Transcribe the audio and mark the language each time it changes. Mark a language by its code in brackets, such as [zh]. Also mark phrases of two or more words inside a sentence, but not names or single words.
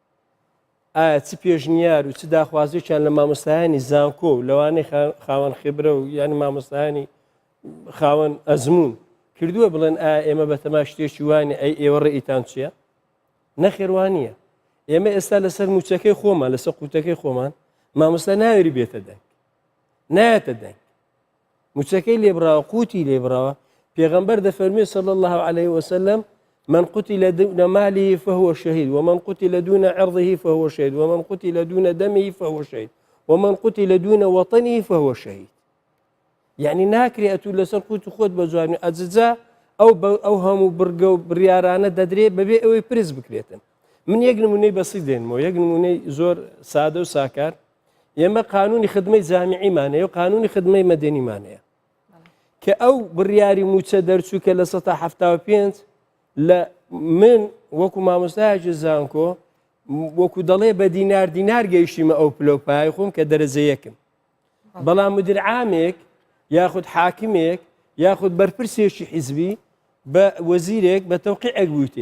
[ckb] ئایا چ پێشنیار و چ داخوازییان لە مامۆستایانی زانکۆ و لەوانەی خاوەن خبرە و یانی مامۆستایانی خاوەن ئەزمون کردووە بڵێن ئایا ئێمە بەتەما شتێکی وانێ ئەی ئێوە ڕێئیتان چییە؟ نەخێوانە ئێمە ئێستا لەسەر موچەکەی خۆمان لەسەر قوتەکەی خۆمان مامۆستا ناوێری بێتە دەنگ نایەتە دەنگ موچەکەی لێبراوە قوتی لێبراوە پێغەمبەر دەفەرمێ [ar] صلی الله عليه وسلم من قتل دون ماله فهو شهيد ومن قتل دون عرضه فهو شهيد ومن قتل دون دمه فهو شهيد ومن قتل دون وطنه فهو شهيد [ckb] يعني ناکرێ ئەتوو لەسەر قوت و خۆت بە جوانی ئەجزا ئەو هەموو بڕگە و بڕیارانە دەدرێت بەبێ ئەوەی پرس بکرێتن من یەک نمونەی بەسی دێنمەوە یەک نمونەی زۆر سادە و ساکار ئێمە قانونی خدمەی جامیعیمانەیە و قانونی خدمەی مەدەنیمانەیە کە ئەو بڕیاری موچە دەرچووکە لە 1975 لە من وەکو مامۆستایەکی زانکۆ وەکو دەڵێ بە دینار گەیشتیمە ئەو پلۆپای خۆم کە دەرەجە یەکم بەڵام مدیر عامێک یاخود حاکمێک یاخود بەرپرسێکی حیزبی بە وەزیرێک بە تەوقیعێک بوویتێ